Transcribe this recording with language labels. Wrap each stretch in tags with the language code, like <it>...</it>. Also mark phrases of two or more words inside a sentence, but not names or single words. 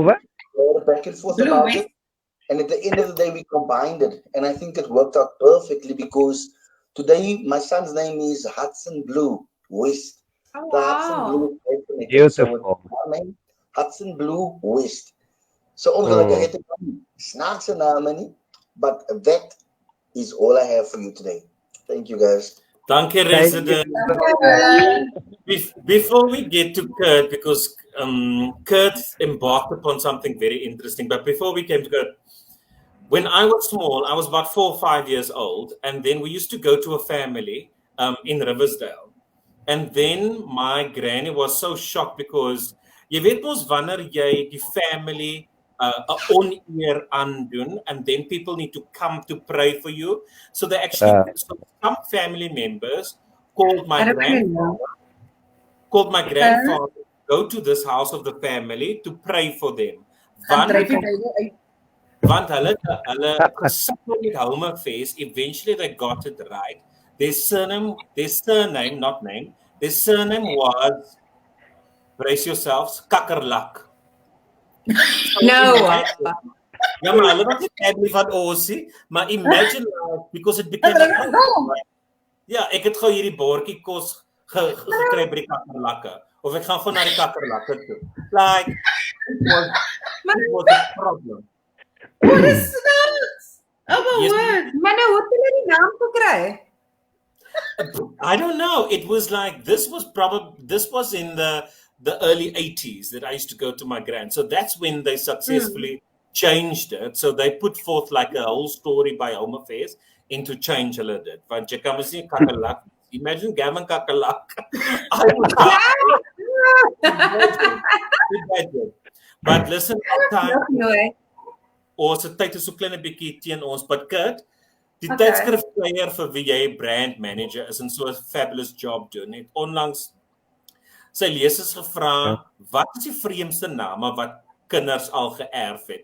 <en>West? Back and forth about it. And at the end of the day, we combined it. And I think it worked out perfectly because today my son's name is Hudson Blue West. Oh, the Hudson Blue is beautiful. So name, Hudson Blue West.</en> <af>So ongelukkig het ek snaakse name nie,</af> <en>but that is all I have for you today. Thank you guys.</en> <af>Dankie, resident.</af> <en>Before we get to Kurt, because Kurt embarked upon something very interesting, but before we came to Kurt, when I was small, I was about 4 or 5 years old, and then we used to go to a family in Riversdale. And then my granny was so shocked because</en> <af>jy weet mos wanneer jy die family 'n oneer aandoen,</af> <en>and then people need to come to pray for you. So they actually, some family members called my grandfather to go to this house of the family to pray for them.</en> <af>Want hulle gesukkel met</af> <en>Home Face, eventually they got it right. Their surname was, brace yourselves, Kakkerlak. No.</en> <af>Ja, maar hulle was nie family van Aussie, maar</af> <en>imagine because it became</en> <af>ja, ek het gou hierdie bordjie kos gekry by die kakkerlakke, of ek gaan gou na die kakkerlakke toe.</af> <en>Like, it was a problem. What is that? Oh my word.</en> <af>Maar nou, hoe het hulle die naam gekry?</af> <en>I don't know. It was like, this was in the early 80s that I used to go to my grand. So that's when they successfully changed it. So they put forth like a whole story by Home Affairs into change</en> <af>hulle dit. Want jy kan mos nie kakkerlak. Imagine Gavin Kakkerlak.</af> <en>I would imagine. But listen,</en> <af>ons tyd is so klein 'n bietjie teen ons, but Kurt, die tydskrifskleier vir wie jy</af> <en>brand manager</en> <af>is en so 'n</af> <en>fabulous job</en> <af>doen, het onlangs sy lesers gevra, wat is die vreemdste name wat kinders al geërf het?</af>